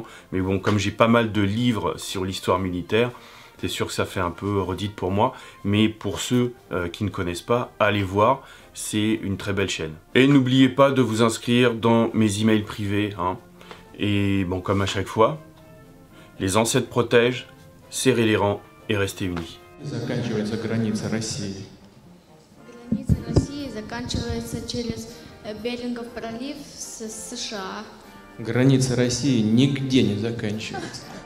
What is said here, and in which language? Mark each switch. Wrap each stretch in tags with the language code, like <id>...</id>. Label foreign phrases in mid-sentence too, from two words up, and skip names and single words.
<fr>Mais bon, comme j'ai pas mal de livres sur l'histoire militaire, c'est sûr que ça fait un peu redite pour moi. Mais pour ceux qui ne connaissent pas, allez voir. C'est une très belle chaîne. Et n'oubliez pas de vous inscrire dans mes emails privés. Hein. Et bon, comme à chaque fois, les ancêtres protègent, serrez les rangs et restez unis.</fr> <ru>Заканчивается граница России. Граница России заканчивается через Берингов пролив с США. Граница России нигде не заканчивается.</ru>